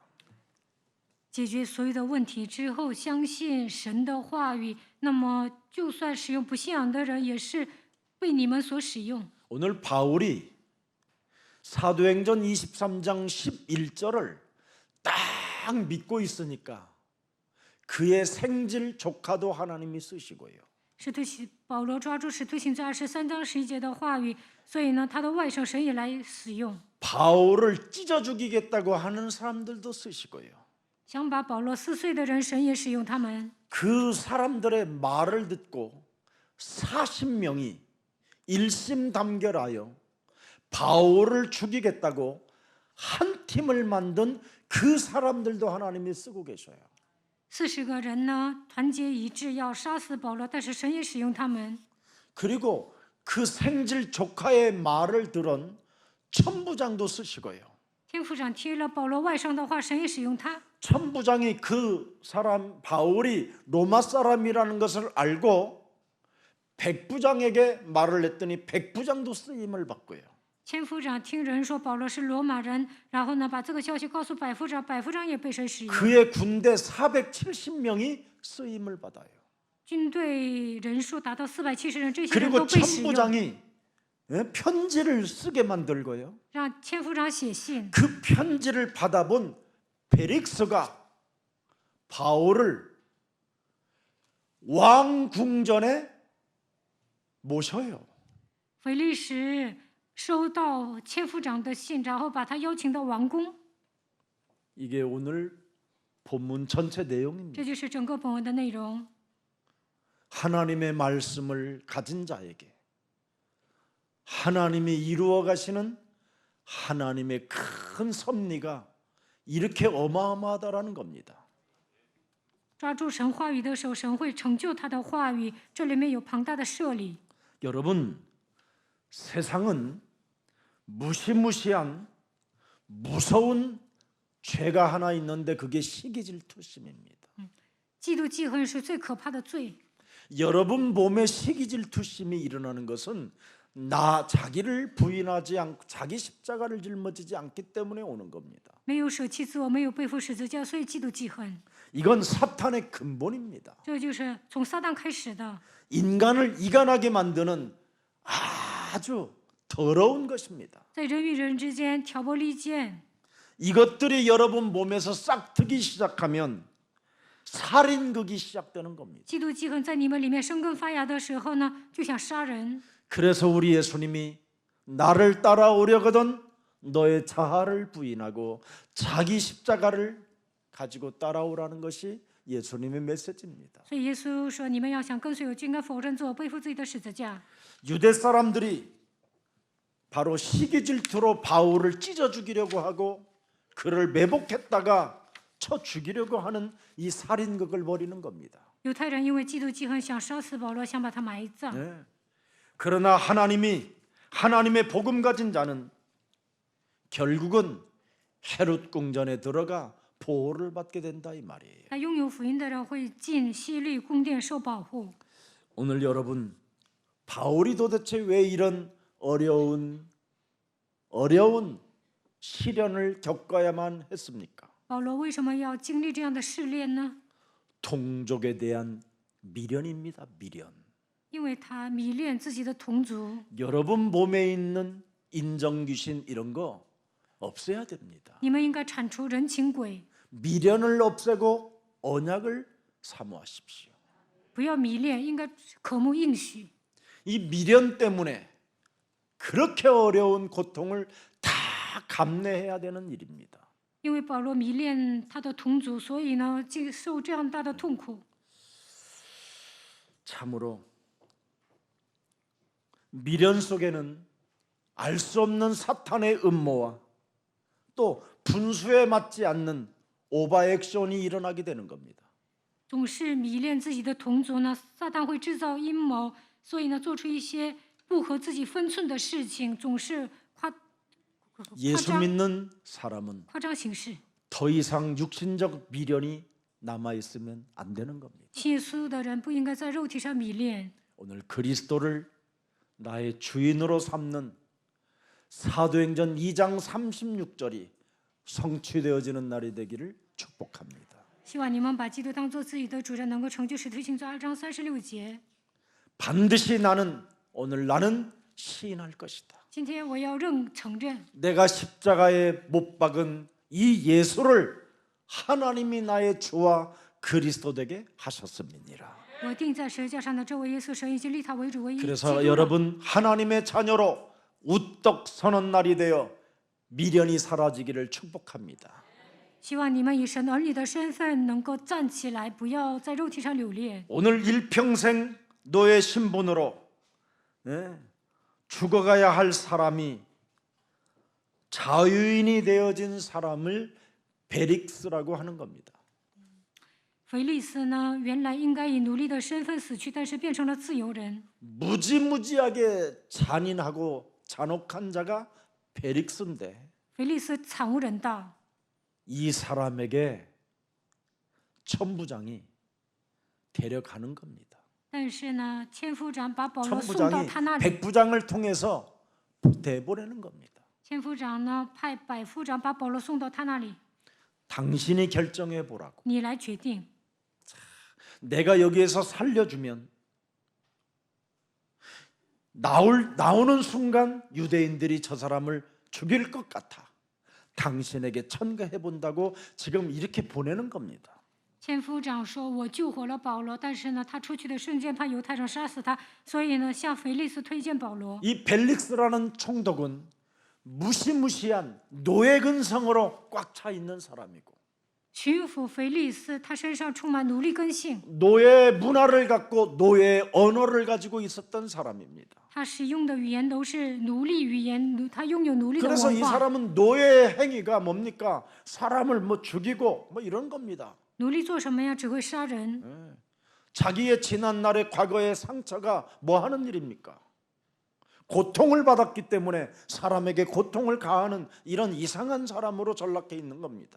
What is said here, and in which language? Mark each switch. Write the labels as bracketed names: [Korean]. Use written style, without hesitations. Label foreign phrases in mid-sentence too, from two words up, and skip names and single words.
[Chinese] 解决所有的问题之后，相信神的话语，那么就算使用不信仰的人，也是被你们所使用。 [Korean] 오늘 바울이 사도행전 23장 11절을 딱 믿고 있으니까 그의 생질 조카도 하나님이 쓰시고요. [Chinese] 使徒保罗抓住使徒行传23章11节的话语，所以呢，他的外甥神也来使用， [Korean] 바울을 찢어 죽이겠다고 하는 사람들도 쓰시고요. [Chinese] 想把保罗撕碎的人，神也使用他们。 [Korean] 그 사람들의 말을 듣고 40명이 일심담결하여 바울을 죽이겠다고 한 팀을 만든 그 사람들도 하나님이 쓰고 계셔요. [Chinese] 40 个人呢，团结一致要杀死保罗，但是神也使用他们。 [Korean] 그리고 그 생질 조카의 말을 들은 천부장도 쓰시고요. [Chinese] 天父长听了保罗外甥的话，神也使用他。 [Korean] 천부장이 그 사람 바울이 로마 사람이라는 것을 알고 백부장에게 말을 했더니 백부장도 쓰임을 받고요. [Chinese] 千夫长听人说保罗是罗马人，然后呢，把这个消息告诉百夫长，百夫长也被神使用。 [Korean] 그의 군대 470명이 쓰임을 받아요. [Chinese] 军队人数达到470人，这些人 [Korean] 그리고 [Chinese] 都被使用， [Korean] 천부장이 편지를 쓰게 만들고요. [Chinese] 让千夫长写信。 [Korean] 그 편지를 받아본 벨릭스가 바울을 왕궁전에 모셔요. [Chinese] 腓力史收到千夫长的信，然后把他邀请到王宫， [Korean] 이게 오늘 본문 전체 내용입니다. [Chinese] 这就是整个本文的内容。 [Korean] 하나님의 말씀을 가진 자에게 하나님이 이루어 가시는 하나님의 큰 섭리가 이렇게 어마어마하다라는 겁니다. [Chinese] 抓住神话语的手，神会成就他的话语，这里面有庞大的设立。 [Korean] 여러분, 세상은 무시무시한 무서운 죄가 하나 있는데 그게 시기질투심입니다. [Chinese] 嫉妒记恨是最可怕的罪。 [Korean] 여러분 몸에 시기질투심이 일어나는 것은 자기를 부인하지 않고 자기 십자가를 짊어지지 않기 때문에 오는 겁니다. [Chinese] 没有舍弃自我，没有背负十字架，所以嫉妒记恨， [Korean] 이건 사탄의 근본입니다. [Chinese] 这就是从撒旦开始的， [Korean] 인간을 이간하게 만드는 아주 더러운 것입니다. [Chinese] 在人与人之间挑拨离间。 [Korean] 이것들이 여러분 몸에서 싹트기 시작하면 살인극이 시작되는 겁니다. [Chinese] 嫉妒记恨在你们里面生根发芽的时候呢，就想杀人。 [Korean] 그래서 우리 예수님이 나를 따라오려거든 너의 자아를 부인하고 자기 십자가를 가지고 따라오라는 것이 예수님의 메시지입니다. [Chinese] 所以耶稣说：“你们要想跟随我，就应该否认自我，背负自己的十字架。” [Korean] 유대 사람들이 바로 시기 질투로 바울을 찢어 죽이려고 하고 그를 매복했다가 쳐 죽이려고 하는 이 살인극을 벌이는 겁니다. [Chinese] 犹太人因为嫉妒记恨，想杀死保罗，想把他埋葬。 [Korean] 네. 그러나 하나님의 복음 가진 자는 결국은 헤롯 궁전에 들어가 보호를 받게 된다 이 말이에요. [Chinese] 那拥有福音的人会进希律宫殿受保护。 [Korean] 오늘 여러분 바울이 도대체 왜 이런 어려운 시련을 겪어야만 했습니까? [Chinese] 保罗为什么要经历这样的试炼呢？ [Korean] 동족에 대한 미련입니다. 미련. [Chinese] 因为他迷恋自己的同族。 [Korean] 여러분 몸에 있는 인정귀신 이런 거 없애야 됩니다. [Chinese] 你们应该铲除人情鬼， [Korean] 미련을 없애고 언약을 사모하십시오. [Chinese] 不要迷恋，应该渴慕应许。 [Korean] 이 미련 때문에 그렇게 어려운 고통을 다 감내해야 되는 일입니다. [Chinese] 因为保罗迷恋他的同族，所以呢，受这样大的痛苦。 [Korean] 참으로 미련 속에는 알 수 없는 사탄의 음모와 또 분수에 맞지 않는 오버액션이 일어나게 되는 겁니다. [Chinese] 总是迷恋自己的同族呢，撒旦会制造阴谋，所以呢，做出一些不合自己分寸的事情，总是夸 [Korean] 예수 믿는 사람은 [Chinese] 夸张行事。 [Korean] 더 이상 육신적 미련이 남아 있으면 안 되는 겁니다. [Chinese] 信耶稣的人不应该在肉体上迷恋。 [Korean] 오늘 그리스도를 나의 주인으로 삼는 사도행전 2장 36절이 성취되어지는 날이 되기를 축복합니다. [Chinese] 希望你们把基督当做自己的主人，能够成就使徒行传2章36节。 [Korean] 반드시 오늘 나는 시인할 것이다. [Chinese] 今天我要承认， [Korean] 내가 십자가에 못 박은 이 예수를 하나님이 나의 주와 그리스도 되게 하셨음이니라. [Chinese] 我钉在十字架上的这位耶稣，神已经立他为主唯一。 [Korean] 그래서 여러분 하나님의 자녀로 우떡 서는 날이 되어 미련이 사라지기를 축복합니다. [Chinese] 希望你们以神儿女的身份能够站起来，不要在肉体上留恋。 [Korean] 오늘 일평생 너의 신분으로 죽어가야 할 사람이 자유인이 되어진 사람을 베릭스라고 하는 겁니다. [Chinese] 腓力斯呢，原来应该以奴隶的身份死去，但是变成了自由人。 [Korean] 무지무지하게 잔인하고 잔혹한 자가 베릭스인데 [Chinese] 腓力斯惨无人道， [Korean] 이 사람에게 천부장이 데려가는 겁니다. [Chinese] 但是呢，千夫长把保罗送到 [Korean] 천부장이 [Chinese] 他那里。 [Korean] 백부장을 통해서 대보내는 겁니다. [Chinese] 千夫长呢，派百夫长把保罗送到他那里， [Korean] 당신이 결정해 보라고. [Chinese] 你来决定。 [Korean] 내가 여기에서 살려주면 나오는 순간 유대인들이 저 사람을 죽일 것 같아. 당신에게 천가해 본다고 지금 이렇게 보내는 겁니다. [Chinese] 千夫长说：“我救活了保罗，但是呢，他出去的瞬间怕犹太人杀死他，所以呢，向腓力斯推荐保罗。 [Korean] 이 벨릭스라는 총독은 무시무시한 노예 근성으로 꽉 차 있는 사람이고 [Chinese] 巡抚腓力斯，他身上充满奴隶根性， [Korean] 노예 문화를 갖고 노예 언어를 가지고 있었던 사람입니다. [Chinese] 他使用的语言都是奴隶语言，他拥有奴隶的 [Korean] 그래서 이 [Chinese] 文化。 [Korean] 사람은 노예 행위가 뭡니까? 사람을 죽이고 이런 겁니다. [Chinese] 奴隶做什么呀？只会杀人。 [Korean] 자기의 지난날의 과거의 상처가 뭐 하는 일입니까? 고통을 받았기 때문에 사람에게 고통을 가하는 이런 이상한 사람으로 전락해 있는 겁니다.